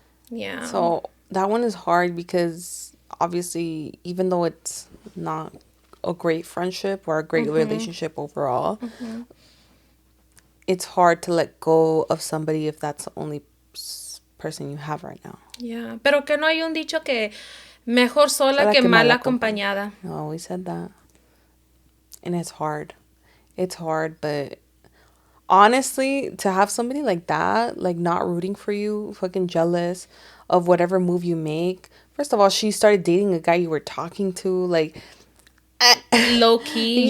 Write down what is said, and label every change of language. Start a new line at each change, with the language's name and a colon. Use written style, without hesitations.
English: Yeah. So that one is hard because obviously even though it's not a great friendship or a great relationship overall, it's hard to let go of somebody if that's the only person you have right now.
Spanish: Yeah, pero que no hay un dicho que mejor sola que mal acompañada.
English: No, we said that. And it's hard. It's hard, but honestly, to have somebody like that, like not rooting for you, fucking jealous of whatever move you make. First of all, she started dating a guy you were talking to, like... low key.